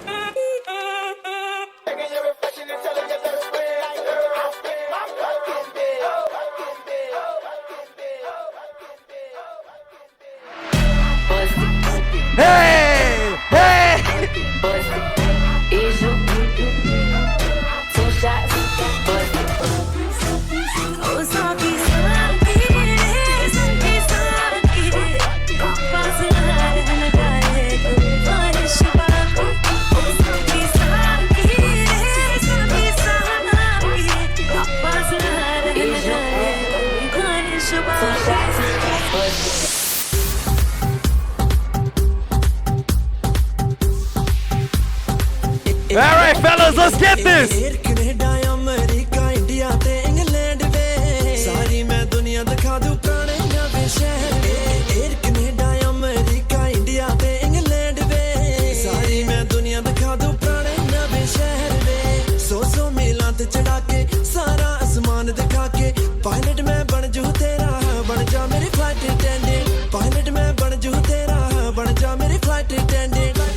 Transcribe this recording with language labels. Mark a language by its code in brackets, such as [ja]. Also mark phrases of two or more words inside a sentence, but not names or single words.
[en] Hey, hey. Two shots, [hi] ओ साकी साकी साकी पास लगाए तू बारिश बाकी ओ साकी साकी साकी पास लगाए बारिश बाकी [en] All right, fellas, let's get this. [pa] ਕਨਾਡਾ ਅਮਰੀਕਾ ਇੰਡੀਆ ਤੇ ਇੰਗਲੈਂਡ ਵੇ ਸਾਰੀ ਮੈਂ ਦੁਨੀਆ ਦਿਖਾ ਦ�ूं ਪੁਰਾਣੇ ਨਵੇਂ ਸ਼ਹਿਰ ਵੇ ਏਅਰ ਕਨਾਡਾ ਅਮਰੀਕਾ ਇੰਡੀਆ ਤੇ ਇੰਗਲੈਂਡ ਵੇ ਸਾਰੀ ਮੈਂ ਦੁਨੀਆ ਦਿਖਾ ਦੂੰ ਪੁਰਾਣੇ ਨਵੇਂ ਸ਼ਹਿਰ ਵੇ ਸੌ ਮੀਲਾਂ ਤੇ ਚੜ੍ਹਾ ਕੇ ਸਾਰਾ ਆਸਮਾਨ ਦਿਖਾ ਕੇ ਪਾਇਲਟ ਮੈਂ ਬਣ ਜੂ ਤੇਰਾ ਬਣ ਜਾ ਮੇਰੀ [en] flight attendant [pa] ਪਾਇਲਟ ਮੈਂ ਬਣ ਜੂ ਤੇਰਾ ਬਣ ਜਾ ਮੇਰੀ [en] flight attendant